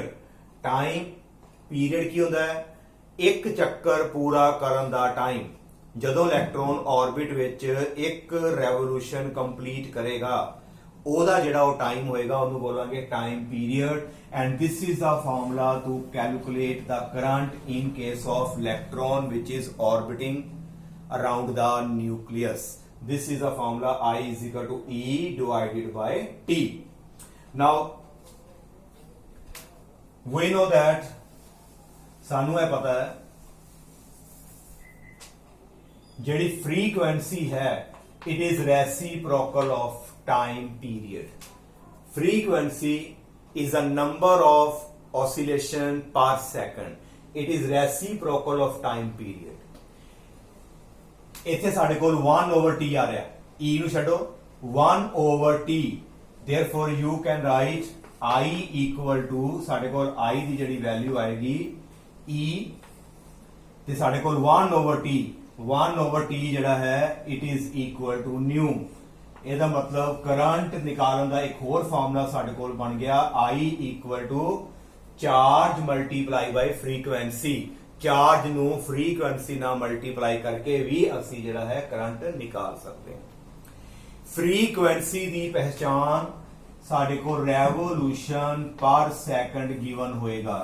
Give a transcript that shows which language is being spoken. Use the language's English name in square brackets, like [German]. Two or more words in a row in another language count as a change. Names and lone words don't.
[English] time period [Punjabi] ਕੀ ਹੁੰਦਾ ਹੈ? ਇੱਕ ਚੱਕਰ ਪੂਰਾ ਕਰਨ ਦਾ ਟਾਈਮ। ਜਦੋਂ [English] electron orbit [Punjabi] ਵਿੱਚ ਇੱਕ [English] revolution complete [Punjabi] ਕਰੇਗਾ ਉਹਦਾ ਜਿਹੜਾ ਉਹ ਟਾਈਮ ਹੋਏਗਾ ਉਹਨੂੰ ਬੋਲਾਂਗੇ [English] time period. and this is the formula to calculate the current in case of electron which is orbiting around the nucleus. This is the formula I is equal to E divided by T. Now we know that [Punjabi] ਸਾਨੂੰ ਇਹ ਪਤਾ ਹੈ ਜਿਹੜੀ frequency ਹੈ [English] it is reciprocal of time period. Frequency is a number of oscillation per second. It is reciprocal of time period. [Punjabi] ਇੱਥੇ ਸਾਡੇ ਕੋਲ 1/t ਆ ਰਿਹਾ, e ਨੂੰ ਛੱਡੋ, [English] 1/t, therefore you can write I equal to, [Punjabi] ਸਾਡੇ ਕੋਲ I ਦੀ ਜਿਹੜੀ ਵੈਲਿਊ ਆਏਗੀ e, ਤੇ ਸਾਡੇ ਕੋਲ 1/t ਜਿਹੜਾ ਹੈ [English] it is equal to nu. [Punjabi] ਇਹਦਾ ਮਤਲਬ ਕਰੰਟ ਨਿਕਾਲਣ ਦਾ ਇੱਕ ਹੋਰ ਫਾਰਮੂਲਾ ਸਾਡੇ ਕੋਲ ਬਣ ਗਿਆ [English] I equal to charge multiply by frequency. [Punjabi] ਚਾਰਜ ਨੂੰ ਫ੍ਰੀਕੁਐਂਸੀ ਨਾਲ ਮਲਟੀਪਲਾਈ ਕਰਕੇ ਵੀ ਅਸੀਂ ਜਿਹੜਾ ਹੈ ਕਰੰਟ ਨਿਕਾਲ ਸਕਦੇ ਹਾਂ। ਫ੍ਰੀਕੁਐਂਸੀ ਦੀ ਪਹਿਚਾਨ ਸਾਡੇ ਕੋਲ [English] revolution per second given [Punjabi] ਹੋਏਗਾ।